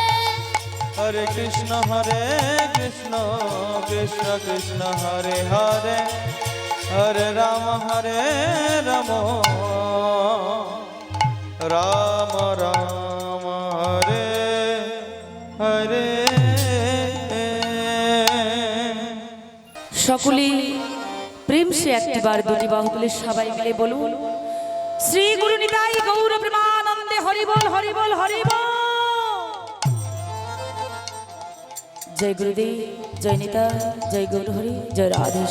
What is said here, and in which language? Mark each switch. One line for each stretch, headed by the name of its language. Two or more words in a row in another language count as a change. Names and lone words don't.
Sanskrit: Hare Krishna, Krishna Krishna, Hare Hare, Hare Rama, Rama Rama, Hare Hare.
Bangla: সকলে
Hindi: प्रेम से
Bangla: একটিবার দুটি বাহু তুলে সবাই মিলে বলুন শ্রী গুরু নিতাই গৌর প্রেমানন্দে হরি বল হরি বল হরি বল। জয় গুরুদেব, জয় নিতা, জয় গৌর হরি, জয় রাধেশ।